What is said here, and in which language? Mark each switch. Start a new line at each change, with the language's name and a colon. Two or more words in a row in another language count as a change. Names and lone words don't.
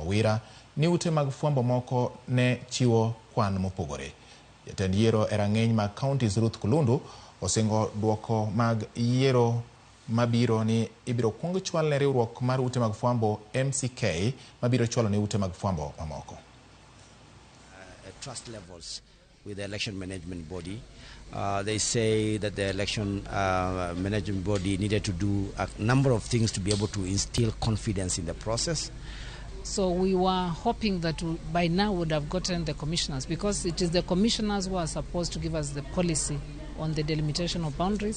Luo (Kenya and Tanzania): Wira ni ute mag fwambo moko ne chiwo kwan mopogore. Jatend yiero e rang'eny mag counties Ruth Kulundu osingo duoko mag yiero mabiro ni ibiro kuong chwal ne riwruok mar ute mag fwambo MCK mabiro chwalo ne ute mag fwambo mamoko.
English: Trust levels with the election management body. They say that the election management body needed to do a number of things to be able to instill confidence in the process. So we were hoping that by now we would have gotten the commissioners, because it is the commissioners who are supposed to give us the policy on the delimitation of boundaries.